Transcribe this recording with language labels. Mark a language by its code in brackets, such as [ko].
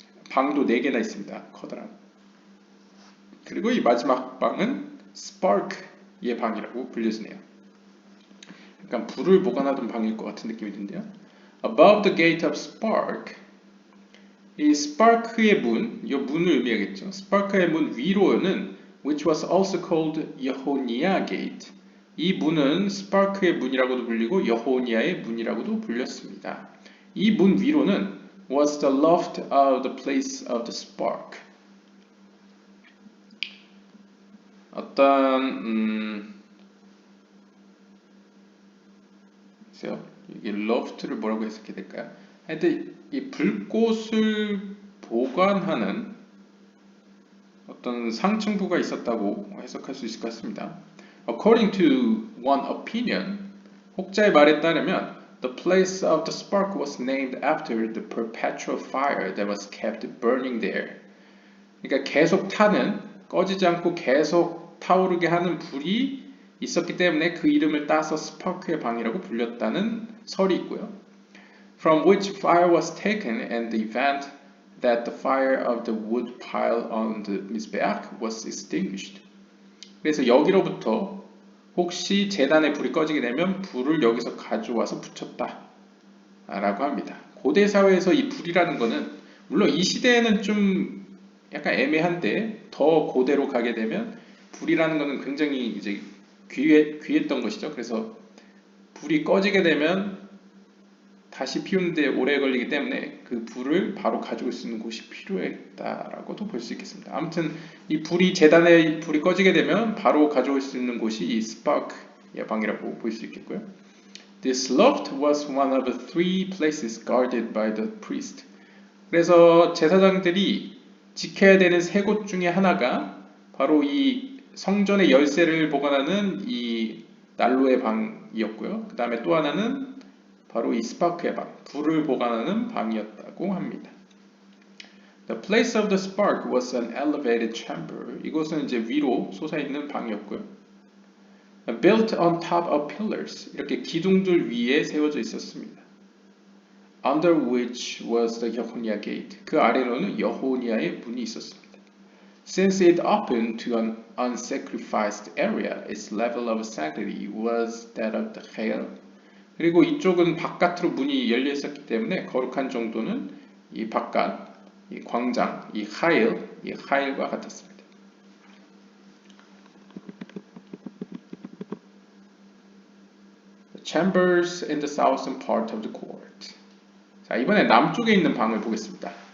[ko] 방도 4개나 있습니다. 커다란. 그리고 이 마지막 방은 스파크의 방이라고 불려지네요. 약간 불을 보관하던 방일 것 같은 느낌이 드는데요. [en] Above the gate of spark, [ko] 이 스파크의 문, 이 문을 의미하겠죠. 스파크의 문 위로는 [en] which was also called 여호니아 gate. [ko] 이 문은 스파크의 문이라고도 불리고 여호니아의 문이라고도 불렸습니다. 이 문 위로는 [en] was the loft of the place of the spark. [ko] 어떤 글쎄요, 이게 loft를 뭐라고 해석해야 될까요? 하여튼 이 불꽃을 보관하는 어떤 상층부가 있었다고 해석할 수 있을 것 같습니다. [en] According to one opinion, [ko] 혹자의 말에 따르면 [en] the place of the spark was named after the perpetual fire that was kept burning there. [ko] 그러니까 계속 타는, 꺼지지 않고 계속 타오르게 하는 불이 있었기 때문에 그 이름을 따서 스파크의 방이라고 불렸다는 설이 있고요. [en] From which fire was taken and the event that the fire of the wood pile on the mizbeach was extinguished. [ko] 그래서 여기로부터 혹시 제단에 불이 꺼지게 되면 불을 여기서 가져와서 붙였다 라고 합니다. 고대 사회에서 이 불이라는 거는 물론 이 시대에는 좀 약간 애매한데 더 고대로 가게 되면 불이라는 거는 굉장히 이제 귀했던 것이죠. 그래서 불이 꺼지게 되면 다시 피우는데 오래 걸리기 때문에 그 불을 바로 가져올 수 있는 곳이 필요했다라고도 볼 수 있겠습니다. 아무튼 이 불이 제단에 불이 꺼지게 되면 바로 가져올 수 있는 곳이 이 스파크의 방이라고 볼 수 있겠고요. [en] This loft was one of the 3 places guarded by the priest. [ko] 그래서 제사장들이 지켜야 되는 3곳 중에 하나가 바로 이 성전의 열쇠를 보관하는 이 난로의 방이었고요. 그 다음에 또 하나는 바로 이 스파크의 방, 불을 보관하는 방이었다고 합니다. [en] The place of the spark was an elevated chamber. [ko] 이곳은 이제 위로 솟아있는 방이었고요. [en] Built on top of pillars. [ko] 이렇게 기둥들 위에 세워져 있었습니다. [en] Under which was the 여호니아 gate. [ko] 그 아래로는 여호니아의 문이 있었습니다. [en] Since it opened to an unsacrificed area, its level of sanctity was that of the Khail. [ko] 그리고 이쪽은 바깥으로 문이 열려 있었기 때문에 거룩한 정도는 이 바깥, 이 광장, 이 하일과 같았습니다. [en] The chambers in the southern part of the court. [ko] 자, 이번에 남쪽에 있는 방을 보겠습니다.